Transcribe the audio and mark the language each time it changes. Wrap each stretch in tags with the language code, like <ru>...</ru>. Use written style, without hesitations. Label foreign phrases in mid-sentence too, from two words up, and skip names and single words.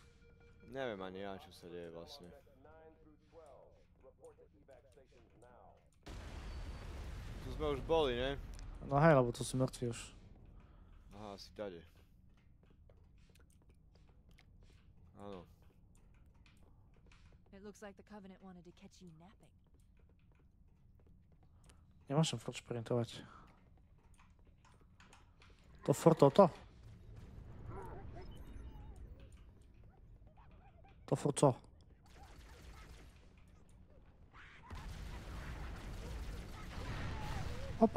<sk>Neviem ani ja, čo sa deje vlastne. Tu sme už boli, ne? No hej, lebo tu sú mŕtvi už. Aha, asi tade. Áno.</sk> <en>It looks like the Covenant wanted to catch you napping.</en> <sk>Nemôžem furt šprintovať. To furt toto? To furt co? Opa.</sk>